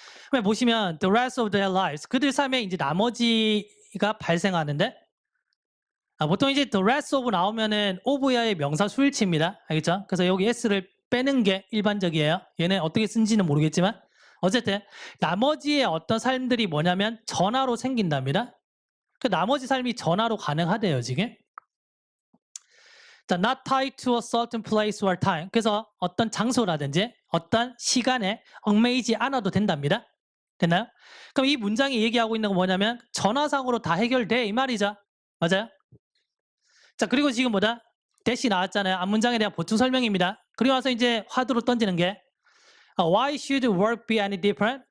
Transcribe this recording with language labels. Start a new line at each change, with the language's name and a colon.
Korean: 그러면 보시면
English: the rest of their lives
Korean: 그들 삶에 이제 나머지가 발생하는데 보통 이제 the rest of 나오면은 of야의 명사 수일치입니다. 알겠죠? 그래서 여기 s를 빼는 게 일반적이에요. 얘는 어떻게 쓴지는 모르겠지만 어쨌든 나머지의 어떤 삶들이 뭐냐면 전화로 생긴답니다. 그 나머지 삶이 전화로 가능하대요, 지금.
English: 자, not tied to a certain place or time.
Korean: 그래서 어떤 장소라든지 어떤 시간에 얽매이지 않아도 된답니다. 됐나요? 그럼 이 문장이 얘기하고 있는 건 뭐냐면 전화상으로 다 해결돼 이 말이죠. 맞아요? 자, 그리고 지금 뭐다? 대시 나왔잖아요. 앞문장에 대한 보충 설명입니다. 그리고 나서 이제 화두로 던지는 게
English: Why should work be any different?